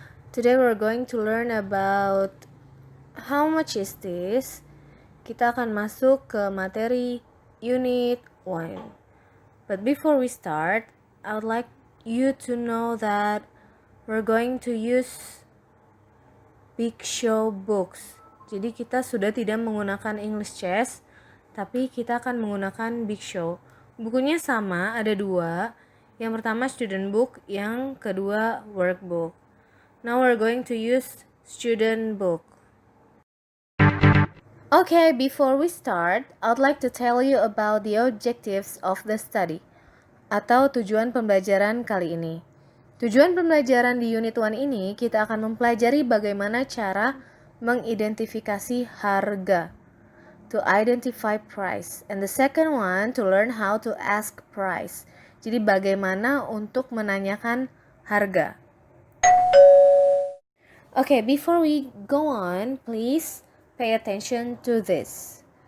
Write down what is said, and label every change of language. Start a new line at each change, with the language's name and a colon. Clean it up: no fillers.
English: Today we're going to learn about how much is this.
Indonesian: Kita akan masuk ke materi unit 1.
English: But before we start, I would like you to know that we're going to use Big Show books.
Indonesian: Jadi kita sudah tidak menggunakan English Chess, tapi kita akan menggunakan Big Show. Bukunya sama, ada 2. Yang pertama student book, yang kedua workbook.
English: Now we're going to use student book. Okay, before we start, I'd like to tell you about the objectives of the study,
Indonesian: atau tujuan pembelajaran kali ini. Tujuan pembelajaran di unit 1 ini, kita akan mempelajari bagaimana cara mengidentifikasi harga,
English: to identify price. And the second one, to learn how to ask price.
Indonesian: Jadi bagaimana untuk menanyakan harga.
English: Okay, before we go on, please pay attention to this.